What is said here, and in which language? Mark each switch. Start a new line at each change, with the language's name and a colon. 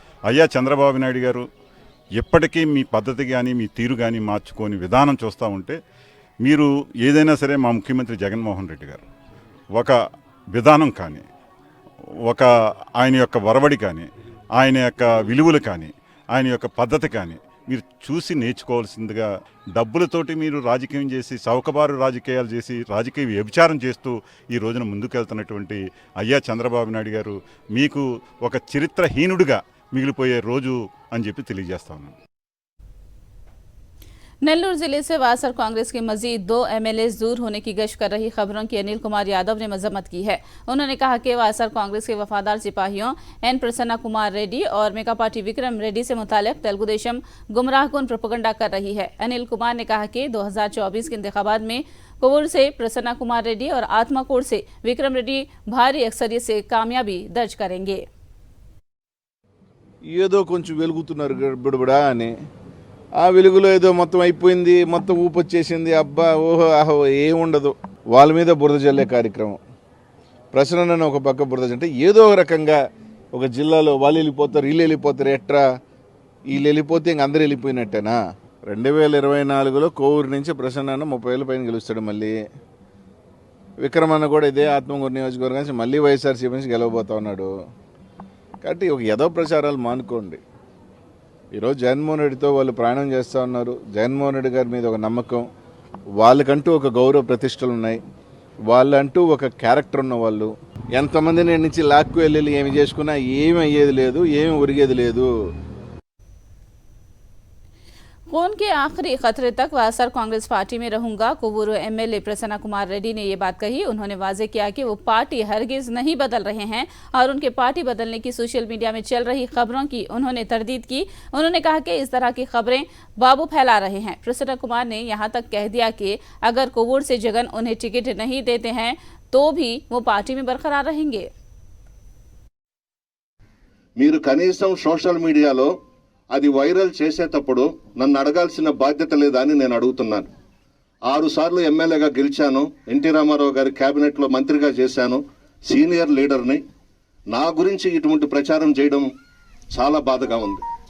Telugu: అయ్యా చంద్రబాబు నాయుడు గారు, ఎప్పటికీ మీ పద్ధతి కానీ మీ తీరు కానీ మార్చుకొని విధానం చూస్తూ ఉంటే, మీరు ఏదైనా సరే మా ముఖ్యమంత్రి జగన్మోహన్ రెడ్డి గారు ఒక విధానం కానీ, ఒక ఆయన యొక్క వరవడి కానీ, ఆయన యొక్క విలువలు కానీ, ఆయన యొక్క పద్ధతి కానీ మీరు చూసి నేర్చుకోవాల్సిందిగా. డబ్బులతోటి మీరు రాజకీయం చేసి, చౌకబారు రాజకీయాలు చేసి, రాజకీయ వ్యభిచారం చేస్తూ ఈ రోజున ముందుకెళ్తున్నటువంటి అయ్యా చంద్రబాబు నాయుడు గారు, మీకు ఒక చరిత్రహీనుడిగా మిగిలిపోయే రోజు అని చెప్పి తెలియజేస్తా ఉన్నాను.
Hindi: नेल्लूर जिले से वासर कांग्रेस के मजीद 2 एमएलएस दूर होने की गश्त कर रही खबरों की अनिल कुमार यादव ने मजम्मत की है। उन्होंने कहा कि वासर कांग्रेस के वफादार सिपाहियों एन प्रसन्ना कुमार रेड्डी और मेकापाटी विक्रम रेड्डी से मुतालिक तेलुगु देशम गुमराहकुन प्रोपेगेंडा कर रही है। अनिल कुमार ने कहा कि 2024 के इंतखाबात में कोवूर से प्रसन्ना कुमार रेड्डी और आत्माकोट से विक्रम रेड्डी भारी अक्सरियत से कामयाबी दर्ज करेंगे।
Telugu: ఏదో కొంచెం వెలుగుతున్నారు బిడబడా అని ఆ వెలుగులో ఏదో మొత్తం అయిపోయింది, మొత్తం ఊపొచ్చేసింది, అబ్బా ఓహో ఆహో ఏముండదు. వాళ్ళ మీద బురద జల్లే కార్యక్రమం. ప్రశ్న ఒక పక్క బురద అంటే ఏదో ఒక రకంగా ఒక జిల్లాలో వాళ్ళు వెళ్ళిపోతారు, వీళ్ళు వెళ్ళిపోతారు, ఎట్రా వీళ్ళు వెళ్ళిపోతే ఇంక అందరూ వెళ్ళిపోయినట్టేనా? 2024లో కోవూరు నుంచి ప్రసన్న 30,000 పైన గెలుస్తాడు. మళ్ళీ విక్రమన్న కూడా ఇదే ఆత్మకూరు నియోజకవర్గం నుంచి మళ్ళీ వైఎస్ఆర్సీపీ నుంచి గెలవబోతా ఉన్నాడు. కాబట్టి ఒక ఏదో ప్రచారాలు మానుకోండి. ఈరోజు జగన్మోహన్ రెడ్డితో వాళ్ళు ప్రయాణం చేస్తూ ఉన్నారు. జగన్మోహన్ రెడ్డి గారి మీద ఒక నమ్మకం, వాళ్ళకంటూ ఒక గౌరవ ప్రతిష్టలు ఉన్నాయి, వాళ్ళంటూ ఒక క్యారెక్టర్ ఉన్న వాళ్ళు. ఎంతమంది నేను నుంచి లాక్కు వెళ్ళి ఏమి చేసుకున్నా ఏమి అయ్యేది లేదు, ఏమి ఒరిగేది లేదు.
Hindi: खून के आखिरी खतरे तक वासर कांग्रेस पार्टी में रहूंगा, कोवूरू एमएलए प्रसन्ना कुमार रेड्डी ने ये बात कही। उन्होंने वाजे किया कि वो पार्टी हरगिज नहीं बदल रहे हैं और उनके पार्टी बदलने की सोशल मीडिया में चल रही खबरों की उन्होंने तरदीद की। उन्होंने कहा कि इस तरह की खबरें बाबू फैला रहे हैं। प्रसन्ना कुमार ने यहाँ तक कह दिया कि अगर कोवूर से जगन उन्हें टिकट नहीं देते हैं तो भी वो पार्टी में बरकरार रहेंगे।
Telugu: మీరు కనీసం సోషల్ మీడియాలో అది వైరల్ చేసేటప్పుడు నన్ను అడగాల్సిన బాధ్యత లేదా అని నేను అడుగుతున్నాను. 6 సార్లు ఎమ్మెల్యేగా గెలిచాను, ఎన్టీ రామారావు గారి క్యాబినెట్లో మంత్రిగా చేశాను, సీనియర్ లీడర్ని. నా గురించి ఇటువంటి ప్రచారం చేయడం చాలా బాధగా ఉంది.